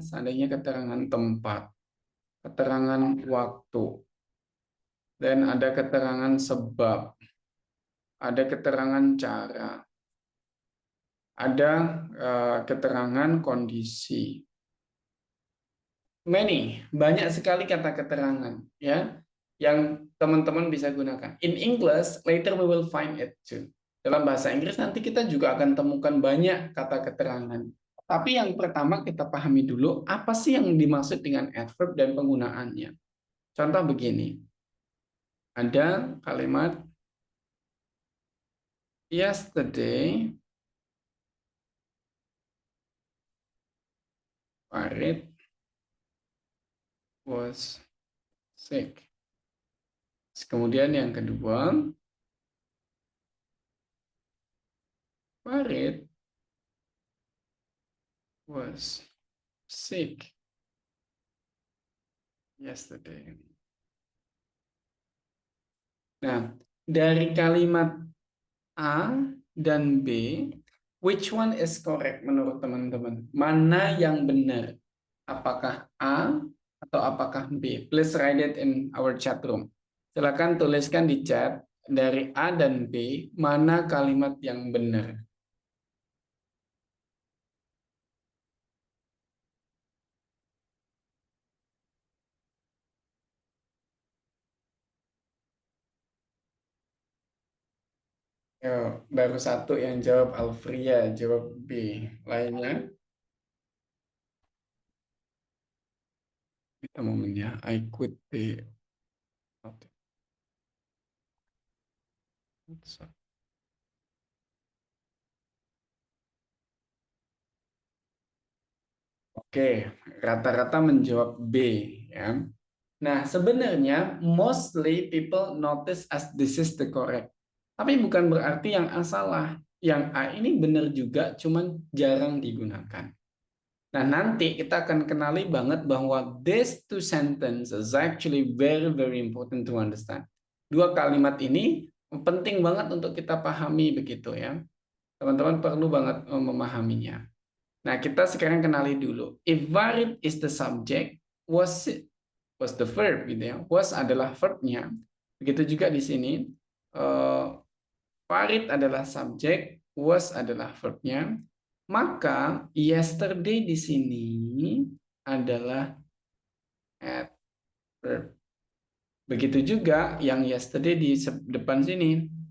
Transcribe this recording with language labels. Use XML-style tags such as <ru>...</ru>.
<id>Seandainya keterangan tempat, keterangan waktu, dan ada keterangan sebab, ada keterangan cara, ada keterangan kondisi. Many, banyak sekali kata keterangan ya yang teman-teman bisa gunakan.</id> <en>In English, later we will find it too.</en> <id>Dalam bahasa Inggris nanti kita juga akan temukan banyak kata keterangan. Tapi yang pertama kita pahami dulu apa sih yang dimaksud dengan adverb dan penggunaannya. Contoh begini. Ada kalimat</id> <en>yesterday Farid was sick.</en> <id>Kemudian yang kedua,</id> <en>Farid was sick yesterday.</en> <id>Nah, dari kalimat A dan B,</id> <en>which one is correct</en> <id>menurut teman-teman? Mana yang benar? Apakah A atau apakah B?</id> <en>Please write it in our chat room.</en> <id>Silakan tuliskan di chat dari A dan B, mana kalimat yang benar? Yo, baru satu yang jawab Alfria, jawab B. Lainnya, kita momennya I quit the Oke, rata-rata menjawab B ya. Nah, sebenarnya</id> <en>mostly people notice as this is the correct.</en> <id>Tapi bukan berarti yang A salah. Yang A ini benar juga, cuman jarang digunakan. Nah, nanti kita akan kenali banget bahwa</id> <en>these two sentences actually very very important to understand.</en> <id>Dua kalimat ini penting banget untuk kita pahami begitu ya. Teman-teman perlu banget memahaminya. Nah, kita sekarang kenali dulu.</id> <en>If Farid is the subject, was the verb</en> <id>gitu ya. Was adalah verbnya. Begitu juga di sini. Farid adalah subjek, was adalah verbnya. Maka yesterday di sini adalah adverb. Begitu juga yang yesterday di depan sini.</id>